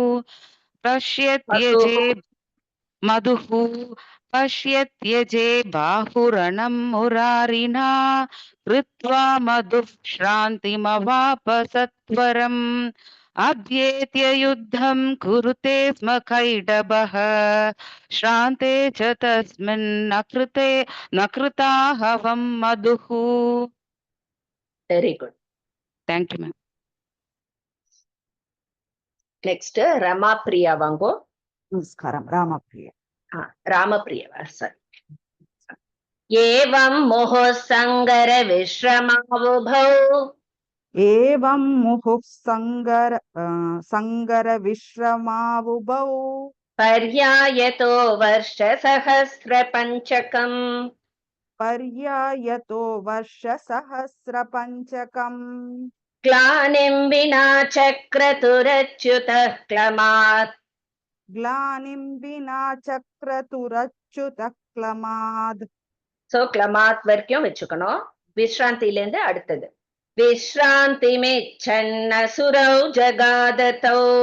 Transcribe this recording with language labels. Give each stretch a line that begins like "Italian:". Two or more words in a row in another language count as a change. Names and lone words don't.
Sanskrit: पश्यत्यजे बाहुरणं मुरारिणा कृत्वा मधुश्रान्तिमवाप सत्वरम् अभ्येत्य युद्धं कुरुते स्म कैटभः श्रान्ते च तस्मिन्न कृताहवं मधुः.
English: Very good. Thank you, ma'am. Next, Ramapriya Vango. Namaskaram, Ramapriya. Ramapriya, sorry.
Sanskrit: एवं मुहुः संगर विश्रमावुभौ एवं मुहुः संगर विश्रमावुभौ पर्यायतो वर्षसहस्रपञ्चकम् ग्लानिं विना चक्रतुरच्युतः क्लमात्
Tamil: சோ கிளமாத் வரைக்கும் வச்சுக்கணும். விஸ்ராந்தில இருந்து அடுத்தது விஸ்ராந்தி
Sanskrit: मिच्छन्न सुरौ जगादतौ